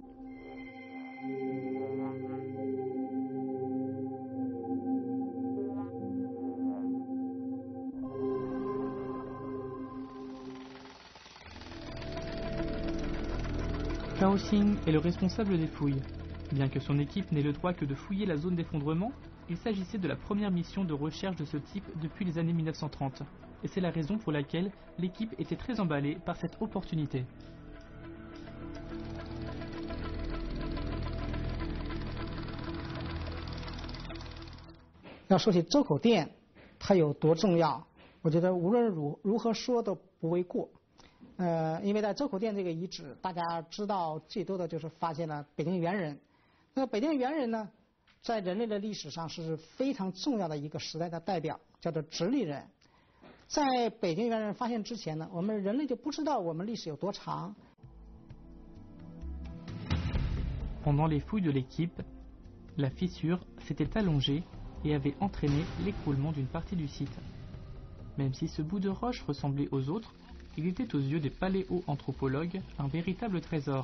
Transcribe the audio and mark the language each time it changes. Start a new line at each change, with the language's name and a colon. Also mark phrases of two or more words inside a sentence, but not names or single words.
French: Cao Xing est le responsable des fouilles. Bien que son équipe n'ait le droit que de fouiller la zone d'effondrement, il s'agissait de la première mission de recherche de ce type depuis les années 1930. Et c'est la raison pour laquelle l'équipe était très emballée par cette opportunité.
Chinese: 要说起周口店，它有多重要，我觉得无论如何说都不为过。因为在周口店这个遗址，大家知道最多的就是发现了北京猿人。那北京猿人呢，在人类的历史上是非常重要的一个时代的代表，叫做直立人。在北京猿人发现之前呢，我们人类就不知道我们历史有多长。
French: Pendant les fouilles de l'équipe, la fissure s'était allongée et avait entraîné l'écroulement d'une partie du site. Même si ce bout de roche ressemblait aux autres, il était aux yeux des paléo-anthropologues un véritable trésor.